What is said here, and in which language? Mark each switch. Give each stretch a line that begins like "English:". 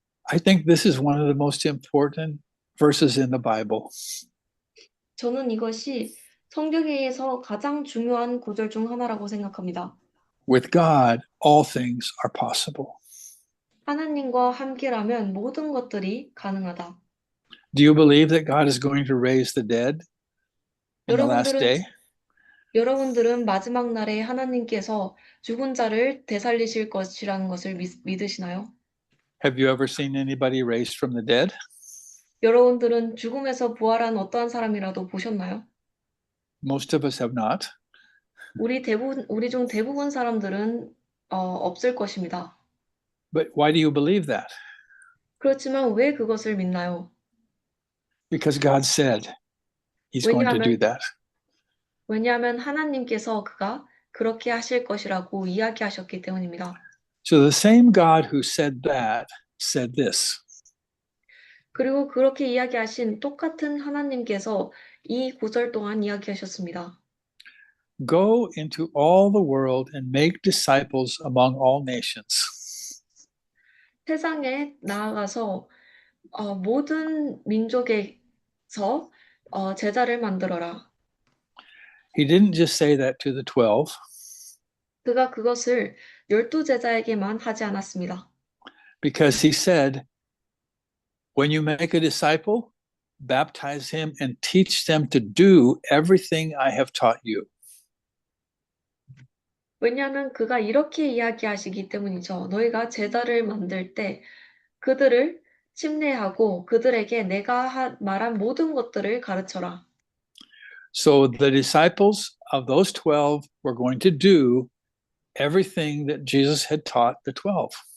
English: I think this is one of the most important verses in the Bible.
Korean: 저는 이것이 성경에서 가장 중요한 구절 중 하나라고 생각합니다.
English: With God, all things are possible.
Korean: 하나님과 함께라면 모든 것들이 가능하다.
English: Do you believe that God is going to raise the dead in the last day?
Korean: 여러분들은 마지막 날에 하나님께서 죽은 자를 되살리실 것이라는 것을 믿으시나요?
English: Have you ever seen anybody raised from the dead?
Korean: 여러분들은 죽음에서 부활한 어떠한 사람이라도 보셨나요?
English: Most of us have not.
Korean: 우리 중 대부분 사람들은 없을 것입니다.
English: But why do you believe that?
Korean: 그렇지만 왜 그것을 믿나요?
English: Because God said He's going to do that.
Korean: 왜냐하면 하나님께서 그가 그렇게 하실 것이라고 이야기하셨기 때문입니다.
English: So the same God who said that said this.
Korean: 그리고 그렇게 이야기하신 똑같은 하나님께서 이 구절 동안 이야기하셨습니다.
English: Go into all the world and make disciples among all nations.
Korean: 세상에 나아가서 모든 민족에서 제자를 만들어라.
English: He didn't just say that to the 12.
Korean: 그가 그것을 12제자에게만 하지 않았습니다.
English: Because he said, when you make a disciple, baptize him and teach them to do everything I have taught you.
Korean: 왜냐하면 그가 이렇게 이야기하시기 때문이죠. 너희가 제자를 만들 때 그들을 침례하고 그들에게 내가 말한 모든 것들을 가르쳐라.
English: So the disciples of those 12 were going to do everything that Jesus had taught the 12.